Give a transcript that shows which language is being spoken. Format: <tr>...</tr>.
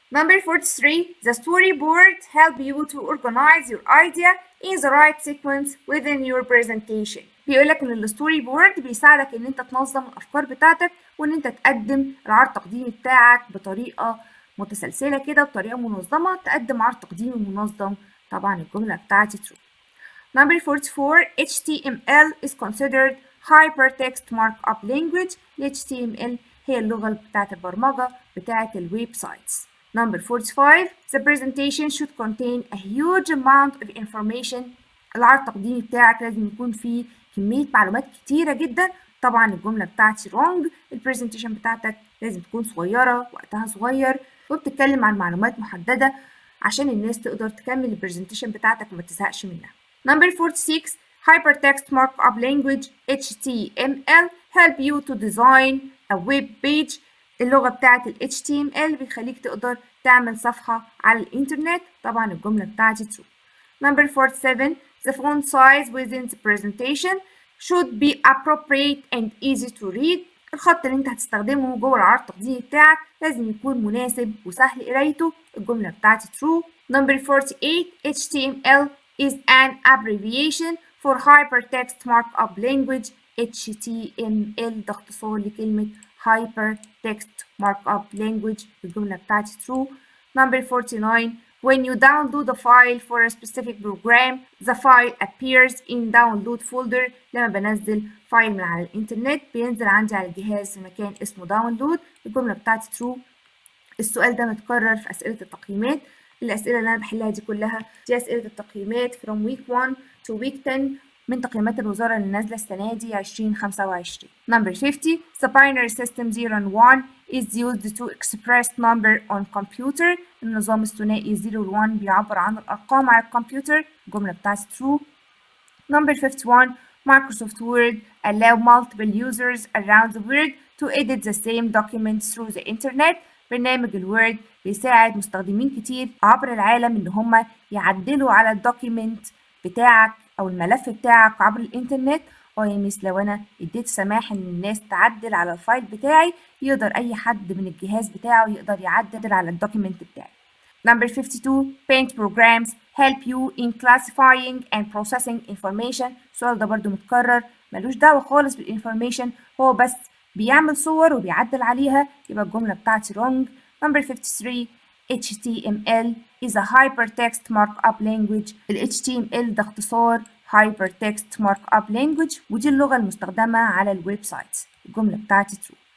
<en>Number 43 The storyboard help you to organize your idea in the right sequence within your presentation.</en> <ar>بيقولك ان الستوري بورد بيساعدك ان انت تنظم الافكار بتاعتك وان انت تقدم العرض التقديمي بتاعك بطريقة متسلسلة كده، بطريقة منظمة، تقدم عرض تقديمي منظم. طبعا الجملة بتاعتي true.</ar> <en>Number 44 HTML is considered hypertext markup language.</en> <ar>ال HTML هي اللغة بتاعت البرمجة بتاعت الويب سايتس.</ar> <en>Number 45 The presentation should contain a huge amount of information.</en> <ar>العرض التقديمي بتاعك لازم يكون فيه كمية معلومات كتيرة جدا. طبعا الجملة بتاعتي wrong. البرزنتيشن بتاعتك لازم تكون صغيرة، وقتها صغير، وبتتكلم عن معلومات محددة عشان الناس تقدر تكمل البرزنتيشن بتاعتك وما تزهقش منها.</ar> <en>Number 46 Hypertext Markup Language HTML help you to design a web page.</en> <ar>اللغة بتاعت ال HTML بيخليك تقدر تعمل صفحة على الإنترنت. طبعا الجملة بتاعتي true.</ar> <en>Number 47 The font size within the presentation should be appropriate and easy to read.</en> <ar>الخط اللي انت هتستخدمه جوه العرض التقديمي بتاعك لازم يكون مناسب وسهل قرايته. الجملة بتاعتي true.</ar> <en>Number 48 HTML is an abbreviation for Hypertext Markup Language.</en> <ar>HTML ده اختصار لكلمة Hypertext Markup Language. الجملة بتاعتي true.</ar> <en>Number 49 When you download a file for a specific program, the file appears in download folder.</en> <ar>لما بنزل فايل من على الإنترنت بينزل عندي على الجهاز في مكان اسمه download. الجملة بتاعتي true. السؤال ده متكرر في أسئلة التقييمات. الأسئلة اللي أنا بحلها دي كلها دي أسئلة التقييمات</ar> <en>from week 1 to week 10</en> <ar>من تقييمات الوزارة اللي نازلة السنة دي 2025.</ar> <en>Number 50 The binary system 0 and 1 is used to express number on computer.</en> <ar>النظام الثنائي 0 و 1 بيعبر عن الأرقام على الكمبيوتر. الجملة بتاعتي true.</ar> <en>Number 51 Microsoft Word allow multiple users around the world to edit the same document through the internet.</en> <ar>برنامج الوورد بيساعد مستخدمين كتير عبر العالم إن هم يعدلوا على الدوكيمنت بتاعك أو الملف بتاعك عبر الإنترنت. يا ميس لو أنا اديت سماح إن الناس تعدل على الفايل بتاعي يقدر أي حد من الجهاز بتاعه يقدر يعدل على الدوكيمنت بتاعي.</ar> <en>Number 52 Paint programs help you in classifying and processing information.</en> <ar>السؤال ده برضو متكرر، ملوش دعوة خالص بالinformation، هو بس بيعمل صور وبيعدل عليها. يبقى الجملة بتاعتي wrong.</ar> <en>Number 53 HTML is a hypertext markup language.</en> <ar>ال HTML ده اختصار hypertext markup language ودي اللغة المستخدمة على الويب سايت. الجملة بتاعتي true.</ar>